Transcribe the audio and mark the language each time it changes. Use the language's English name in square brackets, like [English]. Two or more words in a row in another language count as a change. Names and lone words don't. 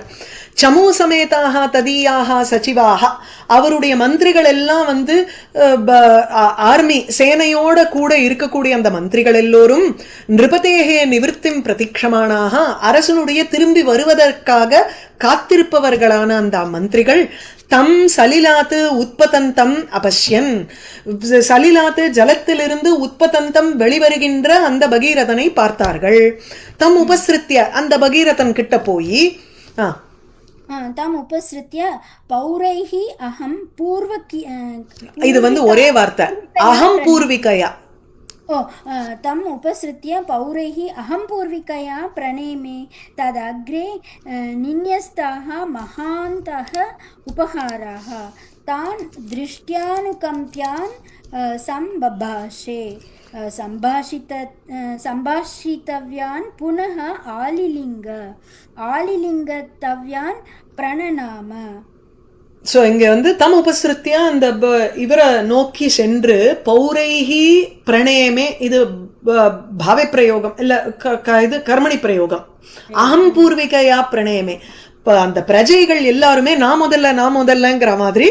[Sanskrit] समू समेताः तदीयाः सचिवाः, [Tamil] அவருடைய மந்திரிகள் எல்லாம் வந்து ஆர்மி சேனையோட கூட இருக்கக்கூடிய அந்த மந்திரிகள் எல்லோரும் [Sanskrit] नृपतेः निवृत्तिं प्रतीक्षमाणाः, [Tamil] அரசனுடைய திரும்பி வருவதற்காக காத்திருப்பவர்களான அந்த மந்திரிகள் [Sanskrit] तं सलिलात् उत्पतन्तम् अपश्यन्, [Tamil] சலிலாத்து ஜலத்திலிருந்து உத்பதந்தம் வெளிவருகின்ற அந்த பகீரதனை பார்த்தார்கள். [Sanskrit] तम् उपसृत्य, [Tamil] அந்த பகீரதன் கிட்ட போய் [Sanskrit] ताम् उपसृत्य पौरैः अहम् पूर्व, [Tamil] இது வந்து ஒரே வார்த்தை, [Sanskrit] अहम् पूर्विकया. तम् उपसृत्य पौरैः अहं पूर्विकया प्रणेमे तदग्रे निन्यस्ताः महान्तः उपहाराः तान् दृष्ट्यानुकम्प्यान् सम्बभाषे सम्भाषितव्यान् पुनः आलिलिङ्गतव्यान् प्रणनाम. [Tamil] ஸோ இங்க வந்து [Sanskrit] तम् उपसृत्य [Tamil] அந்த இவரை நோக்கி சென்று [Sanskrit] पौरैः प्रणेमे, [Tamil] இது பாவை பிரயோகம் இல்ல, இது கர்மணி பிரயோகம். [Sanskrit] अहम् पूर्विकया प्रणेमे, [Tamil] அந்த பிரஜைகள் எல்லாருமே நான் முதல்லங்கிற மாதிரி.